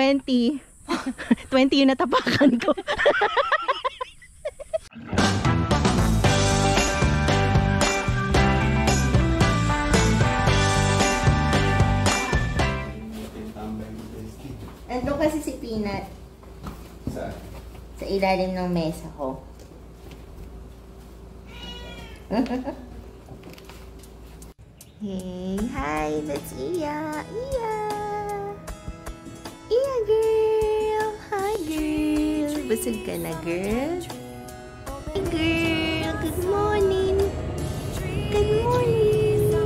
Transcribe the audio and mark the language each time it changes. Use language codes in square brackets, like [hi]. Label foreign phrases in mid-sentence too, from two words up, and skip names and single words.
[tl] 20. 20 yung natapakan ko. Ando kasi si Peanut. Saan? Sa ilalim ng mesa ko. [en] Hey, hi, that's Iya. Iya. Iya, girl. Hi, girl. [tl] Busog ka na, [en] girl? Hi, girl. Good morning. Good morning.